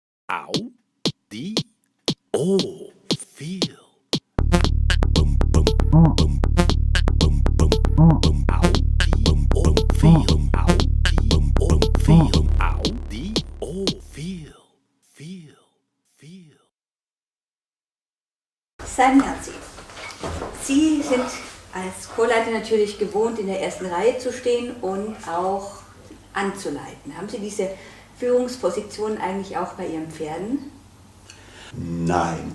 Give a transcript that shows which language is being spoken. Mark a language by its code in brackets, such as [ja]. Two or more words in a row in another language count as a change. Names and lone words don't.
[de] Au, die, oh, feel. Bum, bum, bum, bum, bum, bum, au, die, oh, feel. Au, die, oh, feel. Au, die, oh, feel. Feel, feel. Sein Halsey. Sie sind als Chorleiter natürlich gewohnt, in der ersten Reihe zu stehen und auch anzuleiten. Haben Sie diese Führungsposition eigentlich auch bei Ihren Pferden? Nein.